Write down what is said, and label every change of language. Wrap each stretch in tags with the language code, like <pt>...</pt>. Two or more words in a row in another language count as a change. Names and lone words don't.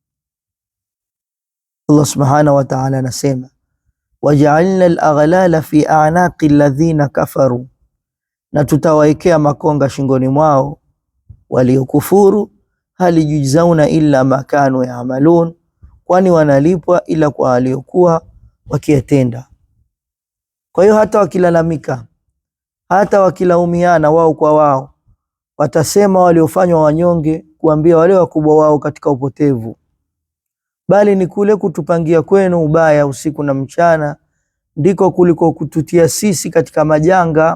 <sw>Allah subhanahu wa ta'ala anasema,</sw> <ar>وجعلنا الأغلال في أعناق الذين كفروا,</ar> <sw>na tutawaekea makonga shingoni mwao waliokufuru,</sw> <ar>هل يجزون إلا ما كانوا يعملون,</ar> <sw>kwani wanalipwa ila kwa waliokuwa wakiyatenda. Kwa hiyo hata wakilalamika, hata wakilaumiana wao kwa wao, watasema waliofanywa wanyonge kuambia wale wakubwa wao katika upotevu, bali ni kule kutupangia kwenu ubaya usiku na mchana ndiko kuliko kututia sisi katika majanga.</sw>